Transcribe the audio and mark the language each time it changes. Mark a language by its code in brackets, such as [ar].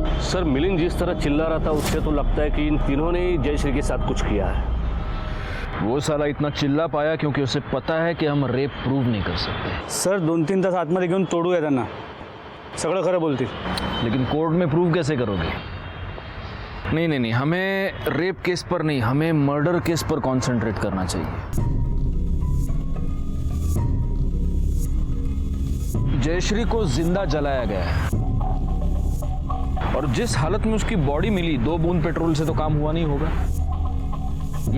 [hi] Sir, Milind जिस तरह चिल्ला रहा था उससे तो लगता है कि इन तीनों ने ही जयश्री के साथ कुछ किया है। वो साला इतना चिल्ला पाया क्योंकि उसे पता है कि हम रेप प्रूव नहीं कर सकते। [mr] सर 2-3 तास आतमध्ये घेऊन तोडूया त्यांना, सगळं खरं बोलतील। [hi] लेकिन कोर्ट में प्रूव कैसे करोगे? नहीं, हमें रेप केस पर नहीं, हमें मर्डर केस पर कंसंट्रेट करना चाहिए। जयश्री को जिंदा जलाया गया है और जिस हालत में उसकी बॉडी मिली, 2 बूंद पेट्रोल से तो काम हुआ नहीं होगा।